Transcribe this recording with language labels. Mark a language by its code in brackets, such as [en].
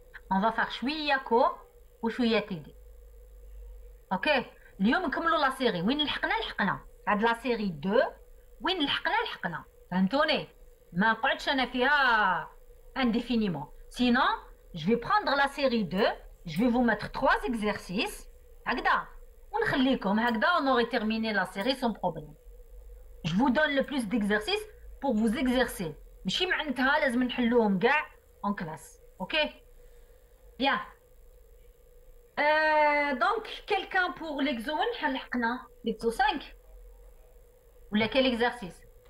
[fr] On va faire شوية كو وشوية تيدي. اوكي [ar] اليوم نكملوا [fr] لا série. [ar] وين لحقنا هاد لا série 2 وين لحقنا فهمتوني ما نقعدش انا فيها indéfiniment. [fr] Sinon, je vais prendre la série 2, je vais vous mettre 3 exercices. [ar] هكذا ونخليكم هكذا [fr] on aurait terminé la série sans problème. Je vous donne le plus d'exercices pour vous exercer. [ar] ماشي معناتها لازم نحلوهم كاع [fr] en classe. OK? Bien. Donc quelqu'un pour l'exo [ar] لحقنا [fr] l'exo 5 ولا quel exercice?